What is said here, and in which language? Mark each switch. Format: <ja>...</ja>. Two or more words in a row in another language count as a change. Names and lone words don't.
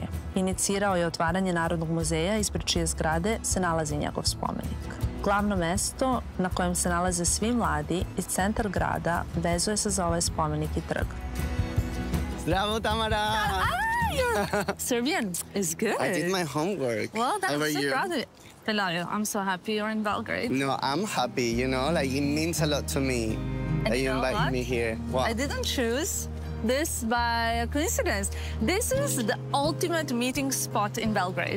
<sr>Inicirao je otvaranje Narodnog muzeja, ispred čije zgrade se nalazi njegov spomenik. Glavno mesto na kojem se nalaze svi mladi i centar grada vezuje se za ovaj spomenik i trg. Bravo, Tamara!</sr> <en>Serbian is good. I did my homework. Well, I'm so proud of it. Pelayo, I'm so happy you're in Belgrade. No, I'm happy, you know, like it means a lot to me that you invited me here. What? I didn't choose this by a coincidence. This is the ultimate meeting spot in Belgrade.</en>